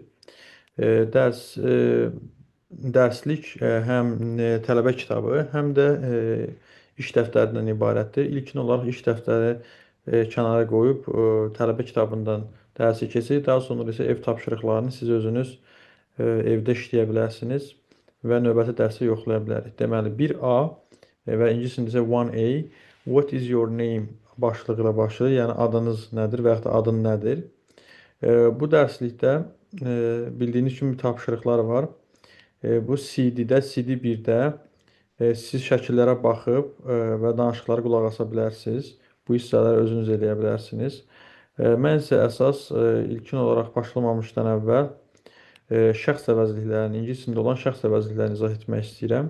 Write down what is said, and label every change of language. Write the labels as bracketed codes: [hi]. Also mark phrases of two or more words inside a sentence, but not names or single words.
[az] Dərs dərslik həm tələbə kitabı, həm də iş dəftərindən ibarətdir. İlkin olaraq iş dəftəri kənara qoyub tələbə kitabından dərsi keçirik. Daha sonra isə ev tapşırıqlarını siz özünüz evdə işləyə bilərsiniz və növbəti dərsi yoxlaya bilərik. Deməli, 1A və ingiliscəsində isə 1A [en] What is your name [az] başlığı ilə başlayır. Yəni adınız nədir və yaxud da adın nədir? Bu dərslikdə bildiyiniz kimi tapşırıqlar var. Bu CD-də, CD1-də siz şəkillərə baxıb və danışıqlara qulaq asa bilərsiniz. Bu hissələri özünüz eləyə bilərsiniz. Mən isə əsas ilkin olaraq başlamamışdan əvvəl şəxs əvəzliklərini, ingiliscəsində olan şəxs əvəzliklərini izah etmək istəyirəm.